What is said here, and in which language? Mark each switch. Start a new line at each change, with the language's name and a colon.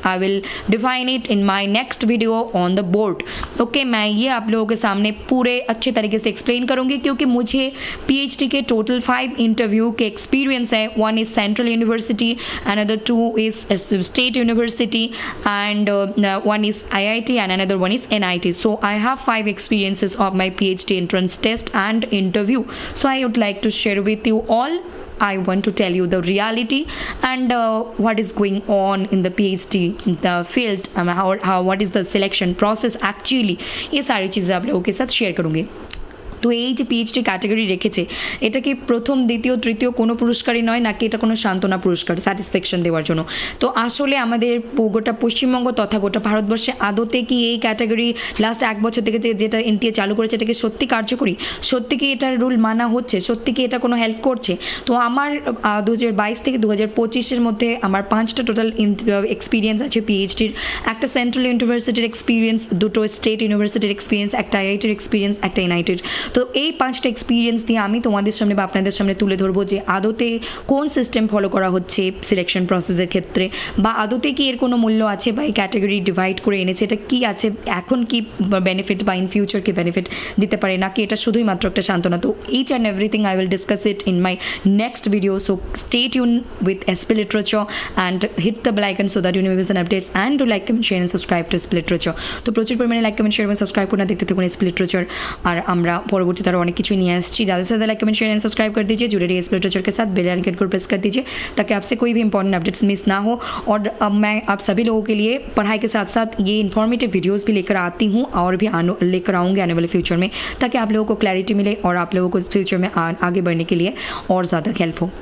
English: I will define it in my next video on the board.
Hindi: Okay, मैं ये आप लोगों के सामने पूरे अच्छे तरीके से एक्सप्लेन करूंगी, क्योंकि मुझे पीएचडी के टोटल 5 इंटरव्यू के एक्सपीरियंस है।
English: 1 is central university, another 2 is state university, and 1 is IIT and another 1 is NIT. So I have 5 experiences of my PhD entrance test and interview. So I would like to share with you all. I want to tell you the reality and what is going on in the PhD the field, how what is the selection process actually.
Hindi: ये सारी चीज़ें आप लोगों के साथ share करूँगी।
Bangla: তো এই যে পিএইচডি ক্যাটাগরি রেখেছে, এটা কি প্রথম, দ্বিতীয়, তৃতীয় কোনো পুরস্কারই নয়, নাকি এটা কোনো সান্ত্বনা পুরস্কার স্যাটিসফ্যাকশন দেওয়ার জন্য? তো আসলে আমাদের গোটা পশ্চিমবঙ্গ তথা গোটা ভারতবর্ষে আদতে কি এই ক্যাটাগরি লাস্ট 1 বছর থেকে যেটা এনটিএ চালু করেছে এটা কি সত্যি কার্যকরী? সত্যি কি এটার রুল মানা হচ্ছে? সত্যি কি এটা কোনো হেল্প করছে? তো আমার 2022 থেকে 2025-এর মধ্যে আমার 5টা টোটাল এক্সপিরিয়েন্স আছে পিএইচডির। একটা সেন্ট্রাল ইউনিভার্সিটির এক্সপিরিয়েন্স, 2টো স্টেট ইউনিভার্সিটির এক্সপিরিয়েন্স, একটা আইআইটির এক্সপিরিয়েন্স, একটা এনআইটির। তো এই 5টা এক্সপিরিয়েন্স দিয়ে আমি তোমাদের সামনে বা আপনাদের সামনে তুলে ধরবো যে আদতে কোন সিস্টেম ফলো করা হচ্ছে সিলেকশন প্রসেসের ক্ষেত্রে, বা আদতে কি এর কোনো মূল্য আছে, বা এই ক্যাটাগরি ডিভাইড করে এনেছে এটা কি আছে, এখন কি বেনিফিট বা ইন ফিউচার কি বেনিফিট দিতে পারে, নাকি এটা শুধুই মাত্র একটা সান্ত্বনা।
English: তো each and everything I will discuss it in my next video, so stay tuned with SP Literature and hit the bell icon so that you never miss an updates, and to like, comment, share and subscribe to SP Literature।
Bangla: তো প্রচুর পরিমাণে like, comment, share এবং subscribe করুন, দেখতে থাকুন SP Literature। আর আমরা পরবর্তীতে আরও অনেক কিছুই নিয়ে আসছি।
Hindi: ज़्यादा से ज़्यादा like, comment, share and subscribe कर दीजिए, जुड़े रहिए SP Literature के साथ, बेल आइकन को प्रेस कर दीजिए ताकि आपसे कोई भी इंपॉर्टेंट अपडेट्स मिस ना हो। और अब मैं आप सभी लोगों के लिए पढ़ाई के साथ साथ ये इन्फॉर्मेटिव वीडियोज़ भी लेकर आती हूँ और भी लेकर आऊँगी आने वाले फ्यूचर में, ताकि आप लोगों को क्लैरिटी मिले और आप लोगों को इस फ्यूचर में आगे बढ़ने के लिए और ज़्यादा हेल्प हो।